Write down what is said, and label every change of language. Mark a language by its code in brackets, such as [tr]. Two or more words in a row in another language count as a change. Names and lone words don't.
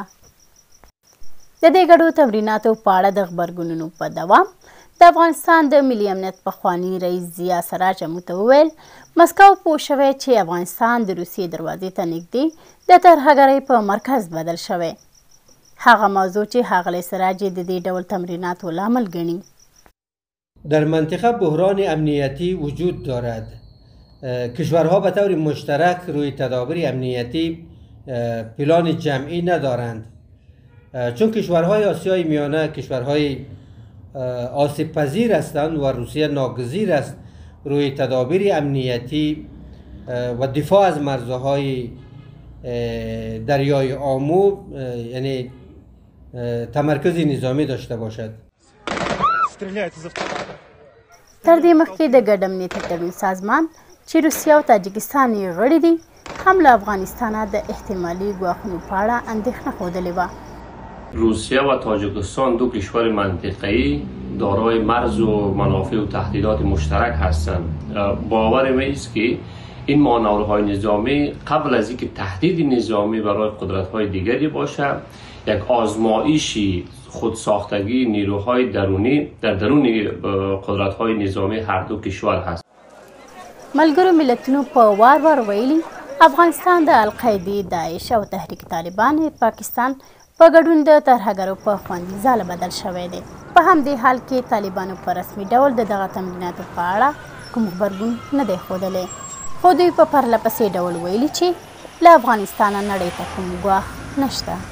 [ps] د دې ګډو تمریناتو په اړه د غبرګونونو په دوام د افغانستان د ملي امنیت پخوانی رئیس ضیا سراج موږ ته وویل مسکو پوه شوی چې افغانستان د روسیې دروازې ته نږدې د ترهګرۍ په مرکز بدل شوی. هغه موضوع چې ښاغلی سراج د دې ډول تمریناتو لامل ګڼي. [fa] در منطقه بحران امنیتی وجود دارد. کشورها به طور مشترک روی تدابیر امنیتی پلان جمعی ندارند. چون کشورهای آسیای میانه کشورهای آسیب پذیر هستند و روسیه ناگزیر است روی تدابیر امنیتی و دفاع از مرزهای دریای آمو یعنی تمرکز نظامی داشته باشد. [ps] تر دې مخکې د ګډ امنیتي تړون سازمان چې روسیه او تاجکستان یې غړي دي هم له افغانستانه د احتمالي ګواښونو په اړه اندېښنه ښودلې وه. [fa] روسیه و تاجیکستان دو کشور منطقه‌ای دارای مرز و منافع و تهدیدات مشترک هستند. باور ما است که این مانورهای نظامی قبل از اینکه تهدید نظامی برای قدرت‌های دیگری باشه، یک آزمایشی خودساختگی نیروهای درونی در درون قدرت‌های نظامی هر دو کشور هست. [ps] ملګرو ملتونو په وار وار ویلي افغانستان د القاعدې، داعش او تحریک طالبان پاکستان په ګډون د ترهګرو په خوندي ځاله بدل شوی دی. په همدې حال کې طالبانو په رسمي ډول د دغه تمریناتو په اړه کوم غبرګون نه دی ښودلی، خو دوی په پرله پسې ډول ویلي چې له افغانستانه نړۍ ته کوم ګواښ نشته.